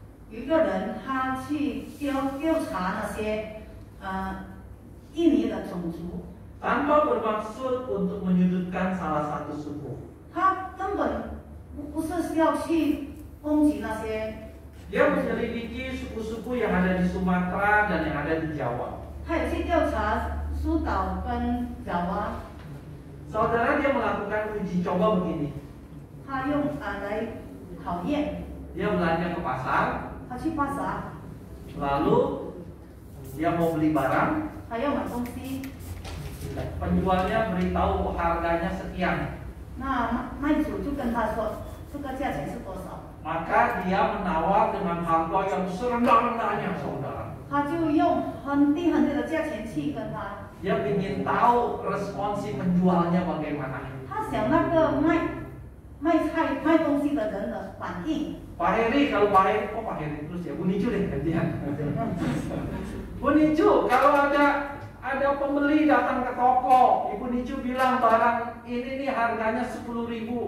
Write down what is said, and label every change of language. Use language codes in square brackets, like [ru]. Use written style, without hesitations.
[zh] 有一个人他去调查那些印尼的种族， [id] Tanpa bermaksud untuk menyudutkan salah satu suku. [zh] 他根本不是要去攻击那些， [id] Dia menyelidiki suku-suku yang ada di Sumatera dan yang ada di Jawa. [zh] 他也去调查苏岛跟爪哇， [id] Saudara, dia melakukan uji coba begini. [zh] 他用来考验， [id] Dia belanja ke pasar, [zh] 他去巴萨， [id] lalu dia mau beli barang, [zh] 他要买东西， [id] penjualnya beritahu harganya sekian. [zh] 那卖主就跟他说这个价钱是多少， [id] Maka dia menawar dengan harga yang serendah-rendahnya, saudara. [zh] 他就用很低的价钱去跟他， [id] Dia ingin tahu respon si penjualnya bagaimana. [zh] 他想那个卖东西的人的反应。 [id] Pak Heri, kalau Pak Heri, Pak Heri terus ya, Bu Nicu deh gantian. Bu Nicu, kalau ada pembeli datang ke toko, Ibu Nicu bilang barang ini nih harganya 10.000.